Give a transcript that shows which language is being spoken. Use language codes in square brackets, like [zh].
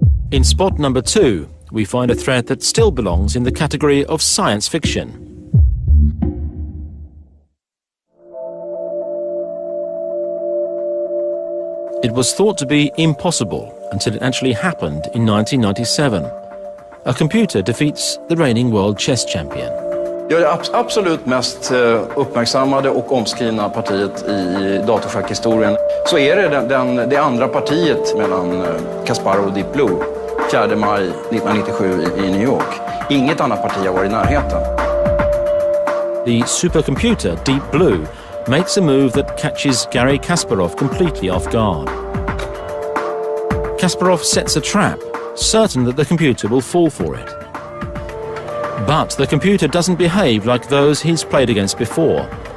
[en] In spot number 2, we find a threat that still belongs in the category of science fiction. It was thought to be impossible until it actually happened in 1997. A computer defeats the reigning world chess champion. [sv] Jag är det absolut mest uppmärksammade och omskrivna partiet i datorschackhistorien. Så är det det andra partiet mellan Kasparov och Deep Blue, 4 maj 1997 i New York. Inget annat parti har varit i närheten. [en] The supercomputer Deep Blue makes a move that catches Garry Kasparov completely off guard. Kasparov sets a trap, certain that the computer will fall for it. But the computer doesn't behave like those he's played against before.